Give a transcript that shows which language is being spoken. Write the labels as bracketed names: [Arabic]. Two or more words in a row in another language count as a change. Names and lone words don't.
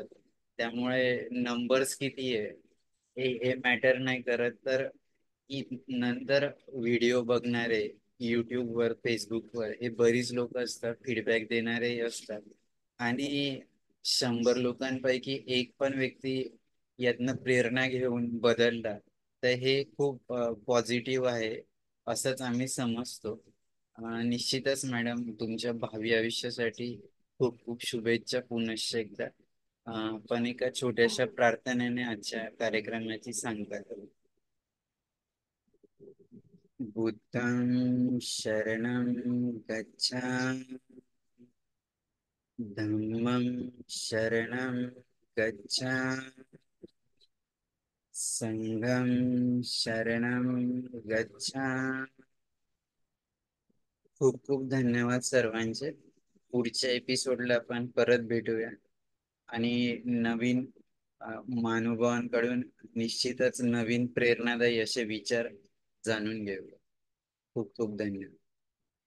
[Marathi] त्यामुळे नंबर्स किती आहे हे मॅटर नाही करत, तर नंतर व्हिडिओ बघणारे युट्यूबवर, फेसबुकवर हे बरीच लोक असतात, फीडबॅक देणारे असतात आणि 100 लोकांपैकी एक पण व्यक्ती यातनं प्रेरणा घेऊन बदलला तर हे खूप पॉझिटिव्ह आहे असंच आम्ही समजतो. निश्चितच मॅडम, तुमच्या भावी आयुष्यासाठी खूप खूप शुभेच्छा पुनश्च एकदा. आपण एका छोट्याशा प्रार्थनेने आजच्या कार्यक्रमाची सांगता करू. [Pali] बुद्धं शरणं गच्छामि, धम्मं शरणं गच्छामि, संघं शरणं गच्छामि. [Marathi] खूप खूप धन्यवाद सर्वांचे. पुढच्या एपिसोडला आपण परत भेटूया आणि नवीन महानुभावांकडून निश्चितच नवीन प्रेरणादायी असे विचार जाणून घेऊया. खूप खूप धन्यवाद.